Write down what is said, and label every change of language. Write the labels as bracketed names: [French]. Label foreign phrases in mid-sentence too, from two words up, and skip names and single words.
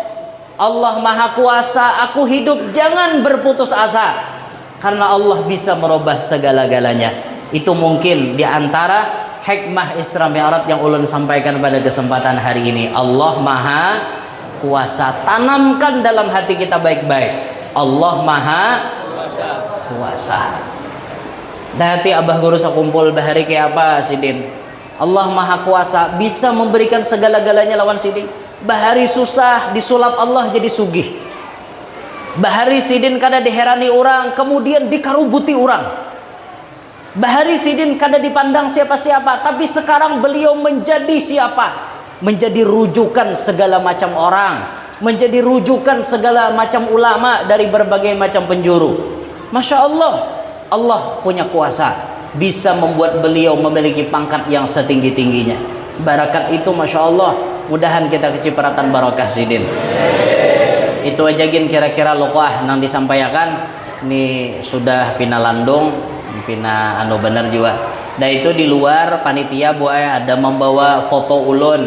[Indonesian] Allah Maha Kuasa, aku hidup jangan berputus asa. Karena Allah bisa merubah segala-galanya. Itu mungkin diantara hikmah Isra Mi'raj yang ulun sampaikan pada kesempatan hari ini. Allah Maha Kuasa. Tanamkan dalam hati kita baik-baik. Allah Maha Kuasa. [Banjar] Dah hati abah guru sakumpul bahari kayak apa sidin. [Indonesian] Allah Maha Kuasa bisa memberikan segala-galanya lawan sidin. [Banjar] Bahari susah disulap Allah jadi sugih. Bahari sidin kada diherani orang, kemudian dikarubuti orang. Bahari sidin kada dipandang siapa-siapa, tapi sekarang beliau menjadi siapa? [Indonesian] Menjadi rujukan segala macam orang, menjadi rujukan segala macam ulama dari berbagai macam penjuru. Masya Allah, Allah punya kuasa, bisa membuat beliau memiliki pangkat yang setinggi-tingginya. Barakat itu Masya Allah. [Banjar] Mudahan kita kecipratan barakah sidin. Itu aja gin kira-kira lokoah nang disampaikan. Ini sudah pina landung, pina anu bener juga. [Indonesian] Dan itu di luar panitia ada membawa foto ulun.